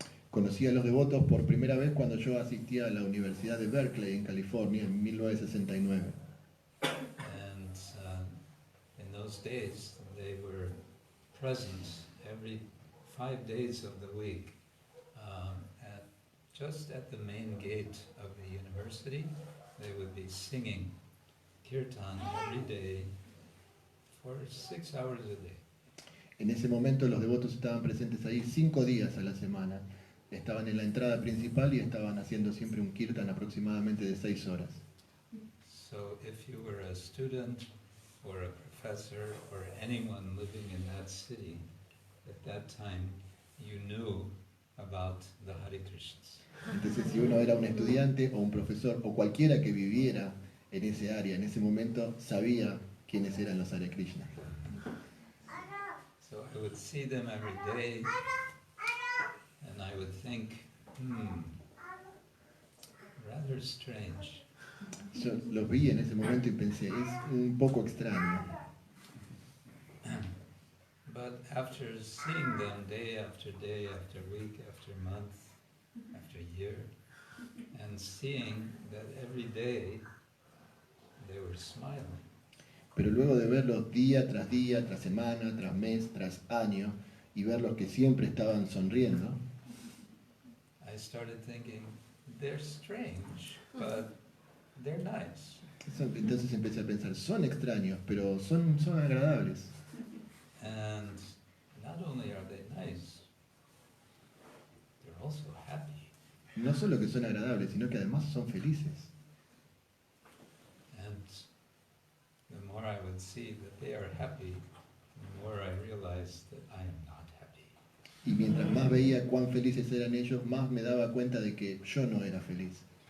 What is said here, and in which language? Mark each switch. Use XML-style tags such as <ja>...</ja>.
<es>Conocí a los devotos por primera vez cuando yo asistía a la Universidad de Berkeley en California en 1969.</es> <en>And in those days, they were present every 5 days of the week just at the main gate of the university. They would be singing kirtan every day for 6 hours a day.</en> <es>En ese momento los devotos estaban presentes ahí 5 días a la semana. Estaban en la entrada principal y estaban haciendo siempre un kirtan aproximadamente de 6 horas.</es> <en>So if you were a student or a professor or anyone living in that city, at that time you knew about the Hare Krishnas.</en> <es>Entonces, si uno era un estudiante o un profesor o cualquiera que viviera en ese área, en ese momento, sabía quiénes eran los Hare Krishna.</es> <en>So I would see them every day and I would think, rather strange.</en> <es>Yo los vi en ese momento y pensé, es un poco extraño.</es> <en>But after seeing them day after week, after month, after year, and seeing that every day they were smiling,</en> <es>Pero luego de verlos día, tras semana, tras mes, tras año, y verlos que siempre estaban sonriendo,</es> <en>I started thinking, they're strange, but they're nice.</en> <es>entonces empecé a pensar, son extraños, pero son agradables.</es> <en>And not only are they nice, they're also happy.</en> <es>No solo que son agradables, sino que además son felices.</es> <en>And the more I would see that they are happy, the more I realized that I am not happy.</en> <es>Y mientras más veía cuán felices eran ellos, más me daba cuenta de que yo no era feliz.</es>